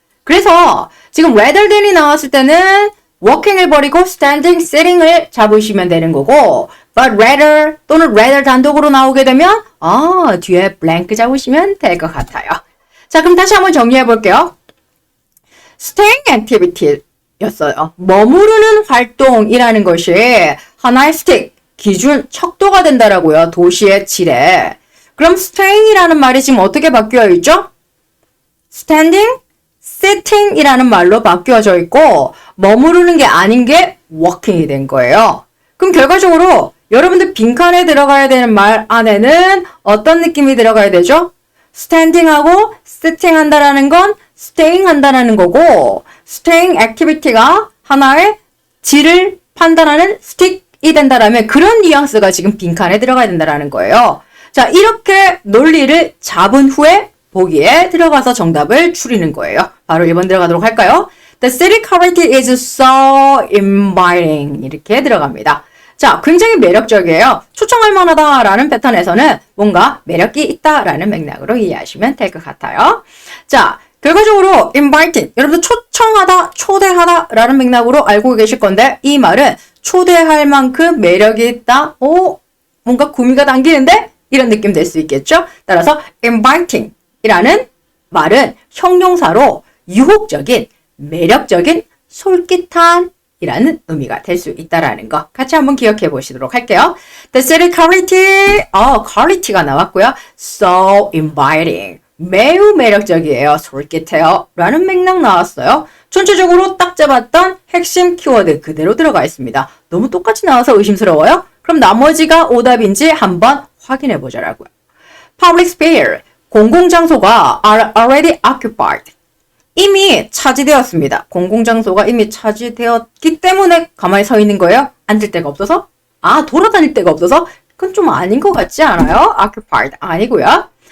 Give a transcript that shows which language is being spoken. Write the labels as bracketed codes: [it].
[ko] 그래서 지금 rather than이 나왔을 때는 walking을 버리고 standing, sitting을 잡으시면 되는 거고 [en] but rather [ko] 또는 rather 단독으로 나오게 되면 뒤에 blank 잡으시면 될 것 같아요. 자, 그럼 다시 한번 정리해 볼게요. [en] staying activity 였어요. [ko] 머무르는 활동이라는 것이 하나의 스틱, 기준, 척도가 된다라고요. 도시의 질에. 그럼 staying이라는 말이 지금 어떻게 바뀌어 있죠? standing, sitting이라는 말로 바뀌어져 있고 머무르는 게 아닌 게 walking이 된 거예요. 그럼 결과적으로 여러분들 빈칸에 들어가야 되는 말 안에는 어떤 느낌이 들어가야 되죠? standing하고 sitting 한다라는 건 staying 한다라는 거고 [en] staying activity [ko] 가 하나의 질을 판단하는 스틱이 된다라면 그런 뉘앙스가 지금 빈칸에 들어가야 된다라는 거예요. 자, 이렇게 논리를 잡은 후에 보기에 들어가서 정답을 추리는 거예요. 바로 1번 들어가도록 할까요? [en] The city quality is so inviting. [ko] 이렇게 들어갑니다. 자, 굉장히 매력적이에요. 초청할 만하다라는 패턴에서는 뭔가 매력이 있다라는 맥락으로 이해하시면 될 것 같아요. 자, 결과적으로 inviting. 여러분들 초청하다, 초대하다라는 맥락으로 알고 계실 건데 이 말은 초대할 만큼 매력이 있다. 뭔가 구미가 당기는데? 이런 느낌 될 수 있겠죠? 따라서 inviting 이라는 말은 형용사로 유혹적인, 매력적인, 솔깃한 이라는 의미가 될 수 있다라는 거 같이 한번 기억해 보시도록 할게요. [en] The city quality, quality가 나왔고요. So inviting, [ko] 매우 매력적이에요. 솔깃해요. 라는 맥락 나왔어요. 전체적으로 딱 잡았던 핵심 키워드 그대로 들어가 있습니다. 너무 똑같이 나와서 의심스러워요? 그럼 나머지가 오답인지 한번 확인해 보자라고요. [en] Public sphere, 공공장소가 are already occupied. [ko] 이미 차지되었습니다. 공공장소가 이미 차지되었기 때문에 가만히 서 있는 거예요? 앉을 데가 없어서? 돌아다닐 데가 없어서? 그건 좀 아닌 것 같지 않아요? occupied 아니고요.